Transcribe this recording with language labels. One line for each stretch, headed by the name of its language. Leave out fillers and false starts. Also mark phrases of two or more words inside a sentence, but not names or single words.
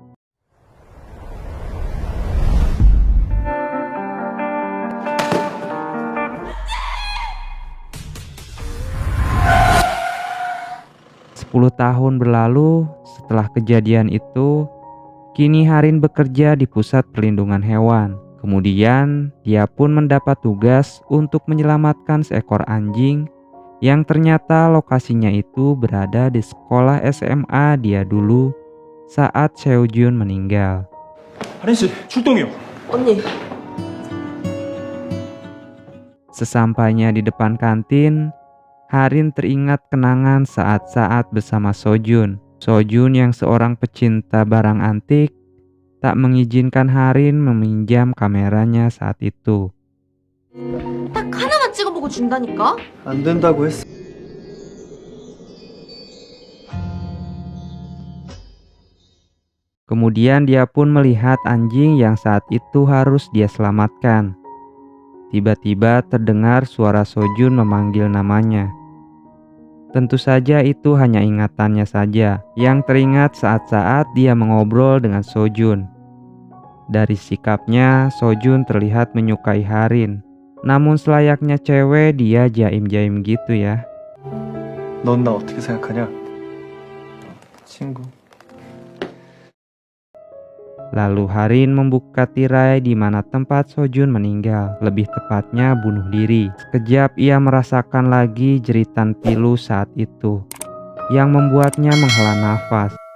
Indonesian: 10 tahun berlalu setelah kejadian itu, kini Harin bekerja di pusat perlindungan hewan. Kemudian dia pun mendapat tugas untuk menyelamatkan seekor anjing yang ternyata lokasinya itu berada di sekolah SMA dia dulu saat Seo Jun meninggal.
Korean: 하린 씨, 출동이요. 언니,
Indonesian: Sesampainya di depan kantin, Harin teringat kenangan saat-saat bersama So Jun. So Jun yang seorang pecinta barang antik tak mengizinkan Harin meminjam kameranya saat itu.
Korean: 딱 하나만 찍어보고 준다니까? 안 된다고 했어.
Indonesian: Kemudian dia pun melihat anjing yang saat itu harus dia selamatkan. Tiba-tiba terdengar suara So Jun memanggil namanya. Tentu saja itu hanya ingatannya saja yang teringat saat-saat dia mengobrol dengan So Jun. Dari sikapnya, So Jun terlihat menyukai Harin. Namun selayaknya cewek, dia jaim-jaim gitu ya.
Korean: 넌 나 어떻게 생각하냐? 친구.
Indonesian: Lalu Harin membuka tirai di mana tempat So Jun meninggal, lebih tepatnya bunuh diri. Sekejap ia merasakan lagi jeritan pilu saat itu, yang membuatnya menghela nafas.